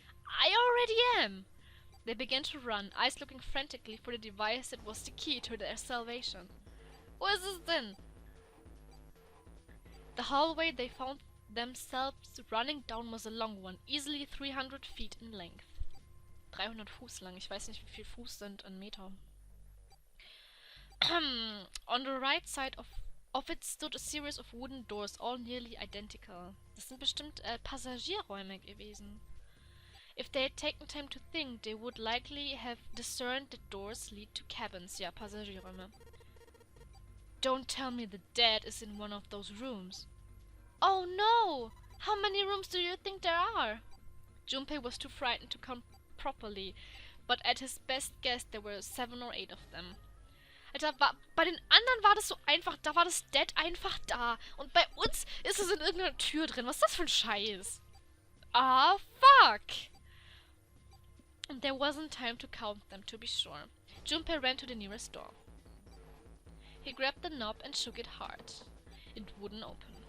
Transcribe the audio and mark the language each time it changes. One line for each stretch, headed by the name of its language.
English: I already am. They began to run, eyes looking frantically for the device that was the key to their salvation.
German: Wo ist es denn?
English: The hallway they found themselves running down was a long one, easily 300 feet in length.
German: 300 Fuß lang. Ich weiß nicht, wie viel Fuß sind in Meter.
English: On the right side of it stood a series of wooden doors, all nearly identical.
German: Das sind bestimmt Passagierräume gewesen.
English: If they had taken time to think, they would likely have discerned that doors lead to cabins.
German: Ja, Passagierräume.
English: Don't tell me the dead is in one of those rooms. Oh no! How many rooms do you think there are? Junpei was too frightened to count properly, but at his best guess there were 7 or 8 of them.
German: Alter, bei den anderen war das so einfach, da war das Dead einfach da. Und bei uns ist es in irgendeiner Tür drin. Was ist das für ein Scheiß?
English: Ah, fuck! And there wasn't time to count them, to be sure. Junpei ran to the nearest door. He grabbed the knob and shook it hard. It wouldn't open.